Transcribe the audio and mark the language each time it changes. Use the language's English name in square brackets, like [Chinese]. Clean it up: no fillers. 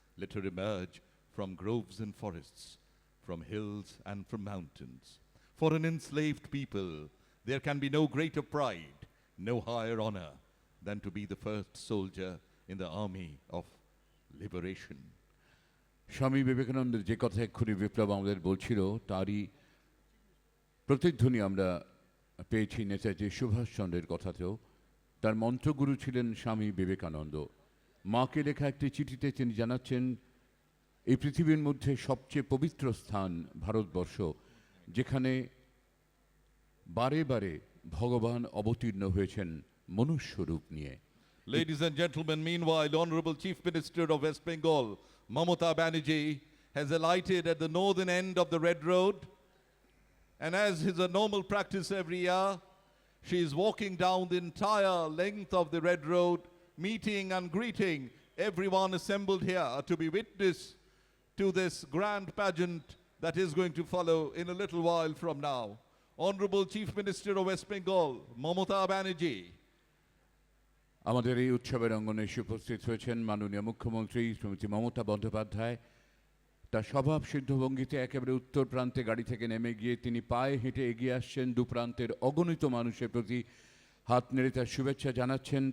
[English] Let her emerge from groves and forests, from hills and from mountains. For an enslaved people, there can be no greater pride, no higher honor than to be the first soldier in the army of liberation. [Bangla] স্বামী বিবেকানন্দের যে কথা এক্ষুনি বিপ্লব আমাদের বলছিল, তারই প্রতিধ্বনি আমরা পেয়েছি নেতাজি সুভাষচন্দ্রের কথাতেও। তার মন্ত্রগুরু ছিলেন স্বামী বিবেকানন্দ। মাকে লেখা একটি চিঠিতে তিনি জানাচ্ছেন, এই পৃথিবীর মধ্যে সবচেয়ে পবিত্র স্থান ভারতবর্ষ, যেখানে বারে বারে ভগবান অবতীর্ণ হয়েছেন মনুষ্য রূপ নিয়ে। [English] Ladies and gentlemen, meanwhile, Honorable Chief Minister of West Bengal, Mamata Banerjee, has alighted at the northern end of the Red Road, and as is a normal practice every year, she is walking down the entire length of the Red Road, meeting and greeting everyone assembled here to be witness to this grand pageant that is going to follow in a little while from now. Honorable Chief Minister of West Bengal, Mamata Banerjee. [Bangla] আমাদের এই উৎসবের অঙ্গনে এসে উপস্থিত হয়েছেন মাননীয় মুখ্যমন্ত্রী শ্রীমতী মমতা বন্দ্যোপাধ্যায়। তার স্বভাব সিদ্ধ ভঙ্গিতে একেবারে উত্তর প্রান্তে গাড়ি থেকে নেমে গিয়ে তিনি পায়ে হেঁটে এগিয়ে আসছেন, দু প্রান্তের অগণিত মানুষের প্রতি হাত নেড়ে তার শুভেচ্ছা জানাচ্ছেন।